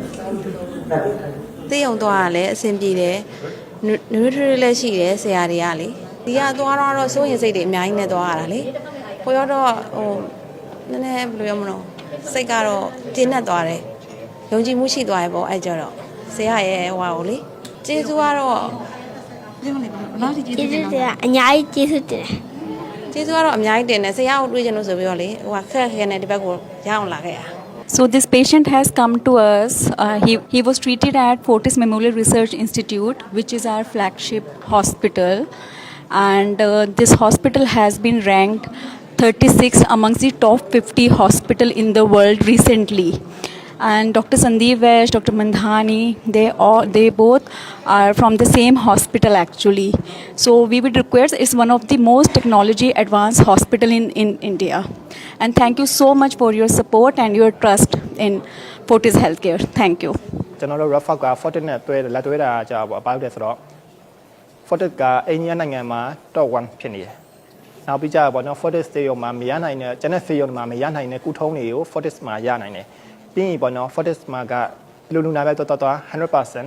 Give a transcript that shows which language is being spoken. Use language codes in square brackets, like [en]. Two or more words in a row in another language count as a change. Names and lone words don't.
[my] သိအောင်သွားရလဲအဆင်ပြေတယ်နွေးထွေးလည်းရှိတယ်ဆရာတွေကလေဒီကသွားတော့စိုးရင်စိတ်တွေအများကြီးနဲ့သွားရတာလေဟိုတော့ဟိုနည်းနည်းဘယ်လိုရမလို့စိတ်ကတော့ကျဉ်းနဲ့သွားတယ်ယုံကြည်မှုရှိသွားရပေါ့အဲ့ကြတော့ဆရာရဲ့ဟိုဟာကိုလေကျေးဇူးကတော့ ကျေးဇူးတင်အများကြီးကျေးဇူးတင် ကျေးဇူးကတော့အများကြီးတင်တယ်ဆရာကိုတွေ့ချင်လို့ဆိုပြီးတော့လေဟိုကခက်ခဲနဲ့ဒီဘက်ကိုရအောင်လာခဲ့ရ [en] So this patient has come to us. He was treated at Fortis Memorial Research Institute, which is our flagship hospital, and this hospital has been ranked 36 amongst the top 50 hospital in the world recently. And Dr. Sandeep Vash, Dr. Mandhani, they both are from the same hospital actually. So we would request, it's one of the most technology advanced hospital in India. And thank you so much for your support and your trust in Fortis Healthcare. Thank you. [my] ကျွန်တော်တို့ refer က Fortis နဲ့လက်တွဲတာကြာပါဘာလို့လဲဆိုတော့ Fortis ကအိန္ဒိယနိုင်ငံမှာ top 1ဖြစ်နေတယ်။နောက်ပြီးကြပါတော့ Fortis ဆေးရုံမှာမရနိုင်တဲ့ကျန်တဲ့ဆေးရုံမှာမရနိုင်တဲ့ကုထုံးတွေကို Fortis မှာရနိုင်တယ်။ပြီးရင်ပေါ့နော် Fortis မှာကလူနာပဲတော်100%